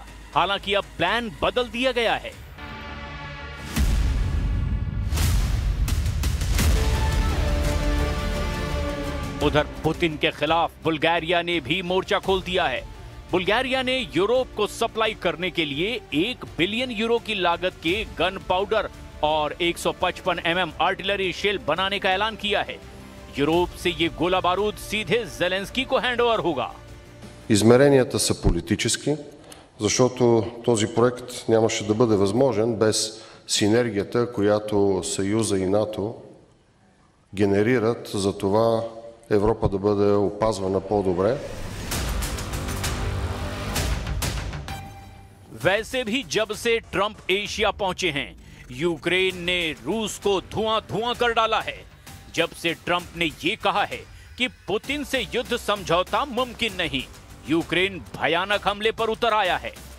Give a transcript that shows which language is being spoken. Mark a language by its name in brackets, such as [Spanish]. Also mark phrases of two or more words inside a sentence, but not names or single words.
[Hindi] हालांकि अब प्लान बदल दिया गया है। उधर पुतिन के खिलाफ बुल्गारिया ने भी मोर्चा खोल दिया है। बुल्गारिया ने यूरोप को सप्लाई करने के लिए 1 बिलियन यूरो की लागत के गन पाउडर और 155 mm आर्टिलरी शेल बनाने का ऐलान किया है। यूरोप से ये गोला बारूद सीधे ज़ेलेंस्की को हैंडओवर होगा। [Bulgarian] Измеренията са политически, защото този проект нямаше да бъде възможен без синергията, която Съюза и НАТО генерират за това Европа да бъде опазвана по-добре. [Hindi] वैसे भी जब से ट्रंप एशिया पहुंचे हैं, यूक्रेन ने रूस को धुआं-धुआं कर डाला है। जब से ट्रंप ने यह कहा है कि पुतिन से युद्ध समझौता मुमकिन नहीं, यूक्रेन भयानक हमले पर उतर आया है।